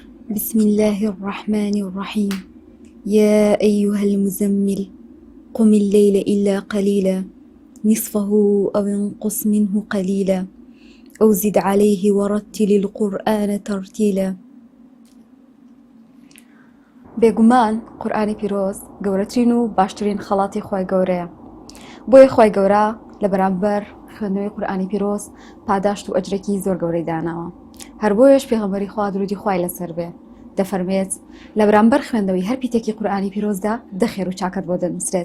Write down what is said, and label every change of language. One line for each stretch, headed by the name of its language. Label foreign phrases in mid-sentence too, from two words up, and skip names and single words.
Arabic: بسم الله الرحمن الرحيم. يا أيها المزمل قم الليل إلا قليلا نصفه أو انقص منه قليلا أو زد عليه ورتل القرآن ترتيلا.
Central Kurdish: بێگومان قورئانی پیرۆز گەورەترین و باشترین خەڵاتی خۆی گەورەیە. بۆیە خۆی گەورە لە بەرامبەر خوێندنەوەی قورئانی پیرۆز پاداشت و ئەجرێکی زۆر گەورەی داناوە. هەر بۆیەش پێغەمبەری خوا درودی خوای لەسەر بێ دەفەرمێت لە بەرامبەر خوێندنەوەی هەر پیتێکی قورئانی پیرۆزدا دەخێر و چاکت بۆ دەنووسرێت.